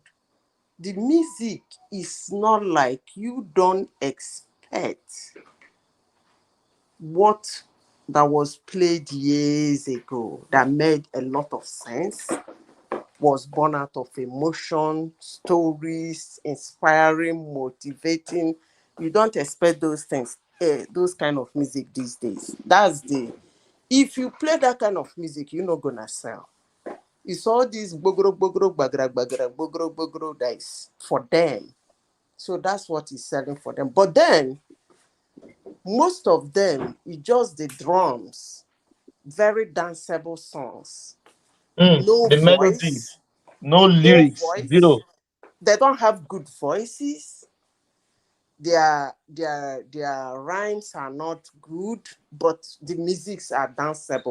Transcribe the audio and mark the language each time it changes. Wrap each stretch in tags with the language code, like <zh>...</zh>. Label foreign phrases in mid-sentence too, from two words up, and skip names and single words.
<en>The music is not like you don't expect what that was played years ago that made a lot of sense, was born out of emotion, stories, inspiring, motivating. You don't expect those things, those kind of music these days. If you play that kind of music, you're not gonna sell. It's all these bogoro bogoro bagra bagra bogoro bogoro that is for them. So that's what is selling for them. But then most of them is just the drums, very danceable songs. No The melody, voice, no no lyrics, voice. zero. They don't have good voices. Their rhymes are not good, but the musics are danceable.</en>